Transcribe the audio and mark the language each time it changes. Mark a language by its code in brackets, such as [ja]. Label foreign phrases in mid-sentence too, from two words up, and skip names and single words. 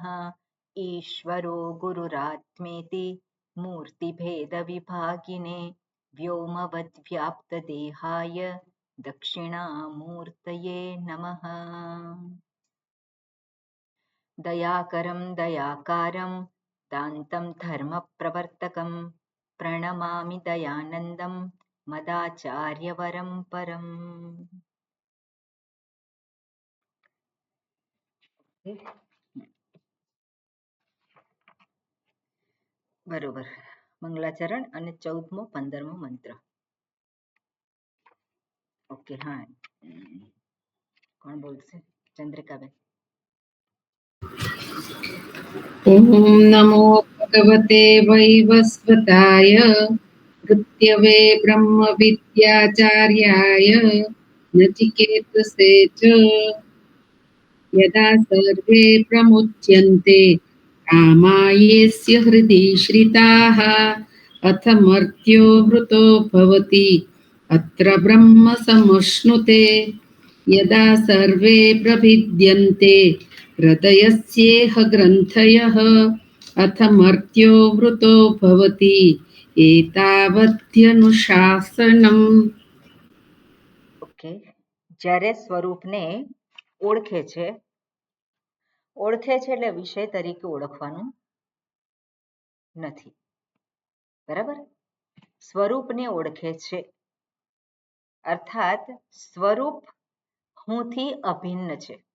[sa] ईश्वरो गुरुरात्मेति मूर्तिभेदविभागिने व्योमवद्व्याप्तदेहाय दक्षिणामूर्तये नमः। दयाकरं दयाकारं दान्तं धर्मप्रवर्तकं प्रणमामि दयानन्दं मदाचार्यवरं परम्। [gu] बरोबर. મંગલાચરણ અને 14મો 15મો મંત્ર. ઓકે. હા, કોણ બોલશે? ચંદ્રિકાબેન. [sa] ॐ नमो भगवते वैवस्वताय मृत्यवे ब्रह्मविद्याचार्याय नचिकेतसे च यदा सर्वे प्रमुच्यन्ते कामायेस्य हृदि श्रिताः अथ मर्त्यो वृतो भवति अत्र ब्रह्म समुष्णुते यदा सर्वे प्रभिद्यन्ते हृदयस्येह ग्रन्थयः अथ मर्त्यो वृतो भवति एतावत्यनुशासनम्. [gu] ઓકે. જ્યારે સ્વરૂપને ઓળખે છે એટલે વિષય તરીકે ઓળખવાનું નથી. બરાબર. સ્વરૂપને ઓળખે છે અર્થાત સ્વરૂપ હુંથી અભિન્ન છે.